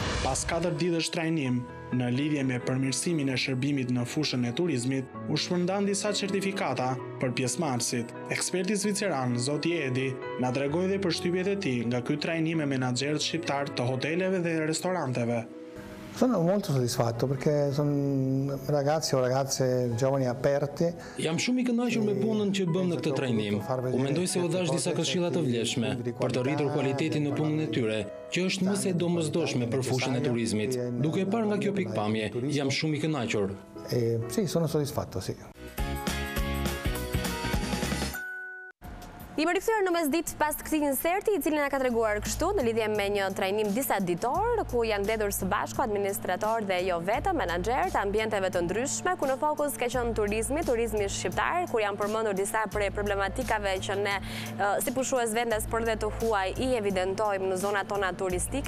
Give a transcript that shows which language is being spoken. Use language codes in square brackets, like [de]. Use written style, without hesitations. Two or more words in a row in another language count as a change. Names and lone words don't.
[sq] Pas 4 ditësh trajnim në lidhje me përmirësimin e shërbimit në fushën e turizmit, u shpërndan disa certifikata për pjesëmarrësit. Eksperti zviceran, zoti Edi, na tregoi dhe përshtypjet e tij nga ky trajnim me menaxherët shqiptar të hoteleve dhe restoranteve. [it] Sono molto soddisfatto perché sono ragazzi o ragazze giovani aperte. [sq] Jam shumë i kënaqur me punën që bëm në këtë trajnim. U mendoj se u dhash disa këshilla të vlefshme për të rritur kualitetin në punën e tyre, që është më se domosdoshme për fushën e turizmit. Duke parë nga kjo pikpamje, jam shumë i kënaqur. [it] Sì, sono soddisfatto, sì. [sq] Jemi rikthyer në Mesditë pas këtij inserti, i cili na ka treguar kështu në lidhje me një trajnim disa ditor, ku janë mbledhur së bashku administratorë dhe jo vetëm menaxherë të ambienteve të ndryshme, ku në fokus ka qenë turizmi shqiptar, kur janë përmendur disa prej problematikave që ne si pushues vendas por dhe të huaj i evidentojmë në zonat tona turistike.